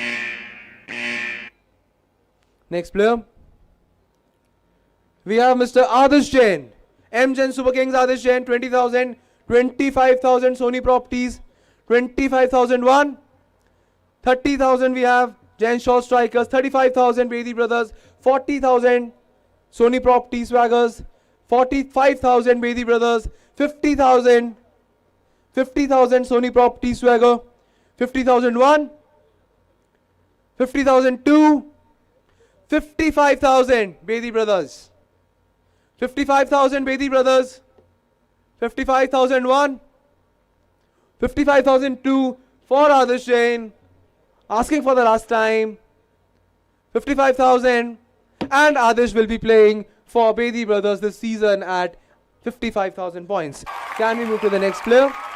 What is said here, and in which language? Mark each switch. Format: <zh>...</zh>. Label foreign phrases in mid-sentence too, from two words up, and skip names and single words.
<en>Next player. We have Mr. Adarsh Jain. M Jain Super Kings Adarsh Jain 20,000, 25,000 Sony Properties, 25,001, 30,000 we have Jain Shaw Strikers, 35,000 Bedi Brothers, 40,000 Sony Properties Swaggers, 45,000 Bedi Brothers, 50,000 Sony Properties Swagger, 50,001, 50,000 2, 55,000 Bedi brothers. 55,000 Bedi brothers. 55,001. 55,002 for Adarsh Jain. Asking for the last time. 55,000. And Adarsh will be playing for Bedi brothers this season at 55,000 points. Can we move to the next player?</en>